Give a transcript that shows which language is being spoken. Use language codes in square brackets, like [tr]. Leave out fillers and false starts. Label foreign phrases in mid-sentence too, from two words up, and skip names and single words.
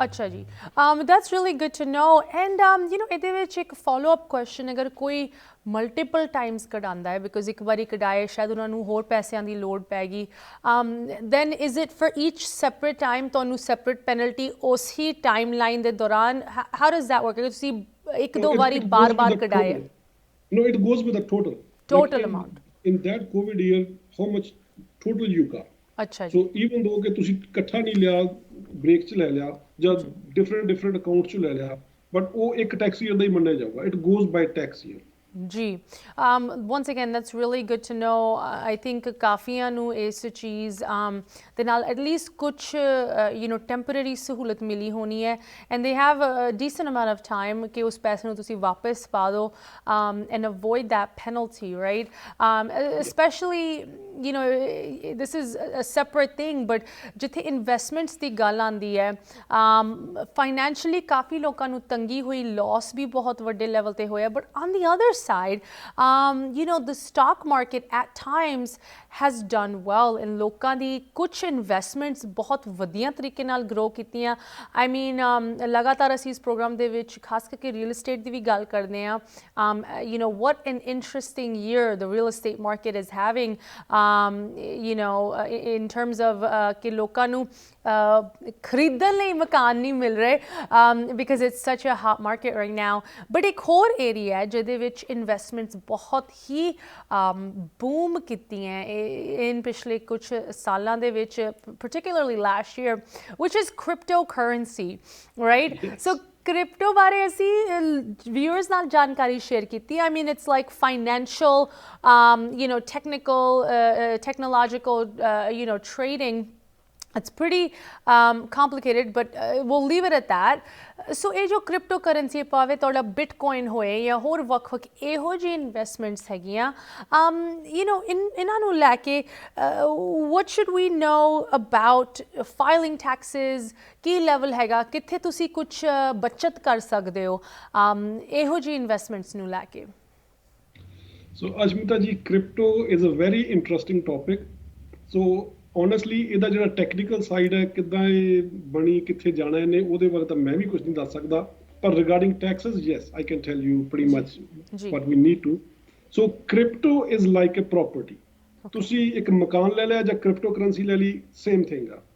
[pa] ਅੱਛਾ ਜੀ [en] that's really good to know and you know [pa] ਇਹਦੇ ਵਿੱਚ ਇੱਕ [en] follow up question [pa] ਅਗਰ ਕੋਈ [en] multiple times [pa] ਕਢਾਉਂਦਾ ਹੈ ਬਿਕੋਜ਼ ਇੱਕ ਵਾਰੀ ਕਢਾਏ ਸ਼ਾਇਦ ਉਹਨਾਂ ਨੂੰ ਹੋਰ ਪੈਸਿਆਂ ਦੀ ਲੋੜ ਪੈ ਗਈ [en] then is it for each separate time [pa] ਤੁਹਾਨੂੰ [en] separate penalty [pa] ਉਸ ਹੀ [en] time line [pa] ਦੇ ਦੌਰਾਨ [en] how does that work [pa] ਅਗਰ ਤੁਸੀਂ 1-2 ਵਾਰੀ ਬਾਰ-ਬਾਰ ਕਢਾਏ [en] no it goes with the total amount in that covid year how much total you got [pa] ਅੱਛਾ [en] so even though [pa] ਕਿ ਤੁਸੀਂ ਇਕੱਠਾ ਨਹੀਂ ਲਿਆ ਬ੍ਰੇਕ 'ਚ ਲੈ ਲਿਆ ਜਾਂ [en] different account [pa] 'ਚ ਲੈ ਲਿਆ ਬਟ ਉਹ ਇੱਕ [en] tax year [pa] ਦਾ ਹੀ ਮੰਨਿਆ ਜਾਊਗਾ [en] it goes by tax year जी once again that's really good to know. I think [pa] ਕਾਫੀਆਂ ਨੂੰ ਇਸ ਚੀਜ਼ ਦੇ ਨਾਲ [en] at least [pa] ਕੁਛ temporary ਸਹੂਲਤ ਮਿਲੀ ਹੋਣੀ ਹੈ [en] and they have a decent amount of time [pa] ਕਿ ਉਸ ਪੈਸੇ ਨੂੰ ਤੁਸੀਂ ਵਾਪਸ ਪਾ ਦਿਓ [en] and avoid that penalty, right? Especially this is a separate thing, but [pa] ਜਿੱਥੇ investments ਦੀ ਗੱਲ ਆਉਂਦੀ ਹੈ financially ਕਾਫੀ ਲੋਕਾਂ ਨੂੰ ਤੰਗੀ ਹੋਈ, loss ਵੀ ਬਹੁਤ ਵੱਡੇ ਲੈਵਲ ਤੇ ਹੋਇਆ, [en] but on the other side the stock market at times has done well and [pa] ਲੋਕਾਂ ਦੀ ਕੁਛ ਇਨਵੈਸਟਮੈਂਟਸ ਬਹੁਤ ਵਧੀਆ ਤਰੀਕੇ ਨਾਲ ਗਰੋ ਕੀਤੀਆਂ. [en] I mean [pa] ਲਗਾਤਾਰ ਅਸੀਂ ਇਸ ਪ੍ਰੋਗਰਾਮ ਦੇ ਵਿੱਚ ਖਾਸ ਕਰਕੇ [en] real estate [pa] ਦੀ ਵੀ ਗੱਲ ਕਰਦੇ ਹਾਂ. [en] What an interesting year the real estate market is having in terms of [pa] ਕਿ ਲੋਕਾਂ ਨੂੰ ਖਰੀਦਣ ਲਈ ਮਕਾਨ ਨਹੀਂ ਮਿਲ ਰਹੇ [en] because it's such a hot market right now. [pa] But ਇੱਕ ਹੋਰ ਏਰੀਆ ਹੈ ਜਿਹਦੇ ਵਿੱਚ ਇਨਵੈਸਟਮੈਂਟਸ ਬਹੁਤ ਹੀ ਬੂਮ ਕੀਤੀਆਂ in ਪਿਛਲੇ ਕੁਛ ਸਾਲਾਂ ਦੇ ਵਿੱਚ, [en] particularly last year, which is cryptocurrency, right? Yes. So crypto [pa] ਬਾਰੇ ਅਸੀਂ viewers ਨਾਲ ਜਾਣਕਾਰੀ share ਕੀਤੀ. [en] I mean it's like financial technical technological trading. It's pretty complicated, but we'll leave it at that. [pa] So ਇਹ ਜੋ cryptocurrency ਭਾਵੇਂ ਤੁਹਾਡਾ bitcoin ਹੋਏ ਜਾਂ ਹੋਰ ਵੱਖ-ਵੱਖ ਇਹੋ ਜਿਹੀ ਇਨਵੈਸਟਮੈਂਟਸ ਹੈਗੀਆਂ ਇਹਨਾਂ ਨੂੰ ਲੈ ਕੇ [en] what should we know about filing taxes? [pa] ਕੀ ਲੈਵਲ ਹੈਗਾ, ਕਿੱਥੇ ਤੁਸੀਂ ਕੁਛ ਬੱਚਤ ਕਰ ਸਕਦੇ ਹੋ ਇਹੋ ਜਿਹੀ ਇਨਵੈਸਟਮੈਂਟਸ ਨੂੰ ਲੈ ਕੇ? [en] So Aashmeeta ji, crypto is a very interesting topic. So honestly [pa] ਇਹਦਾ ਜਿਹੜਾ [en] technical side [pa] ਹੈ, ਕਿੱਦਾਂ ਇਹ ਬਣੀ, ਕਿੱਥੇ ਜਾਣਾ ਇਹਨੇ, ਉਹਦੇ ਬਾਰੇ ਤਾਂ ਮੈਂ ਵੀ ਕੁਝ ਨਹੀਂ ਦੱਸ ਸਕਦਾ. [en] ਪਰ regarding taxes, yes I can tell you pretty much what we need to. so crypto is like a property. [pa] ਤੁਸੀਂ ਇੱਕ ਮਕਾਨ ਲੈ ਲਿਆ ਜਾਂ [en] crypto currency [pa] ਲੈ ਲਈ, [en] same thing [pa] ਆ.